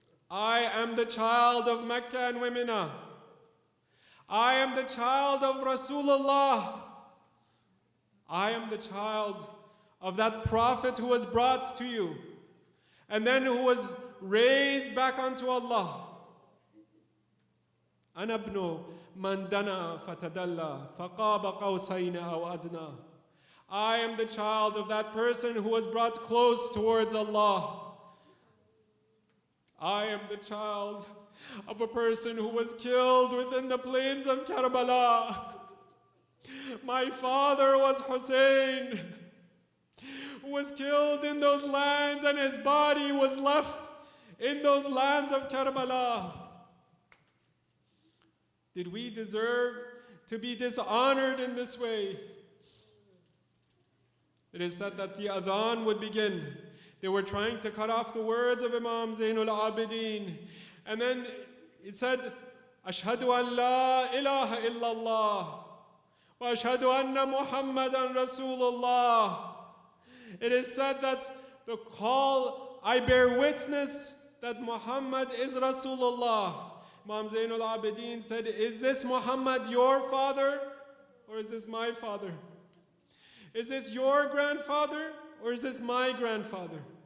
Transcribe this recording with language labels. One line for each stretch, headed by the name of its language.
English: I am the child of Mecca and Mina. I am the child of Rasulullah. I am the child of that prophet who was brought to you and then who was raised back unto Allah.
Arabic: أنا ابن من دنا فتدلى فقاب قوسين أو أدنى.
English: I am the child of that person who was brought close towards Allah. I am the child of a person who was killed within the plains of Karbala. My father was Hussain, who was killed in those lands, and his body was left in those lands of Karbala. Did we deserve to be dishonored in this way? It is said that the adhan would begin. They were trying to cut off the words of Imam Zainul Abidin. And then it said
Arabic: أشهد أن لا إله إلا الله وأشهد أن محمدا رسول الله.
English: It is said that the call, I bear witness that Muhammad is Rasulullah. Imam Zainul Abidin said, is this Muhammad your father or is this my father? Is this your grandfather or is this my grandfather?